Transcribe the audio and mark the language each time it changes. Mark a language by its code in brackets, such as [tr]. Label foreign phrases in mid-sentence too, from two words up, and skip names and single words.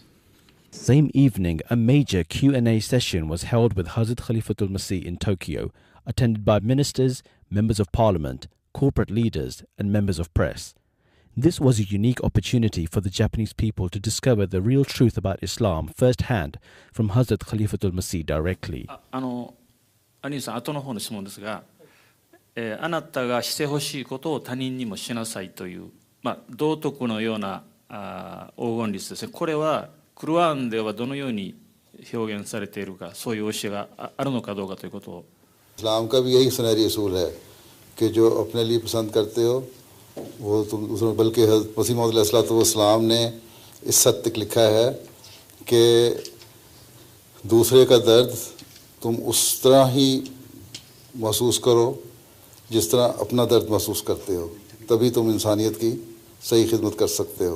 [en] Same evening, a major Q&A session was held with Hazrat Khalifatul Masih in Tokyo, attended by ministers, members of parliament, corporate leaders, and members of press. This was a unique opportunity for the Japanese people to discover the real truth about Islam firsthand from Hazrat Khalifatul Masih directly. [ja] 兄さん、後の方の質問ですが、あなたがしてほしいことを他人にもしなさいという、道徳のような黄金律ですね。これはクルアンではどのように表現されているか、そういう教えがあるのかどうかということを。 [ur] اسلام کا بھی یہی سنہری اصول ہے کہ جو اپنے لیے پسند کرتے ہو وہ تم دوسروں، بلکہ مسیح موعود علیہ السلام نے اس حد تک لکھا ہے کہ دوسرے کا درد تم اس طرح ہی محسوس کرو جس طرح اپنا درد محسوس کرتے ہو، تبھی تم انسانیت کی صحیح خدمت کر سکتے ہو.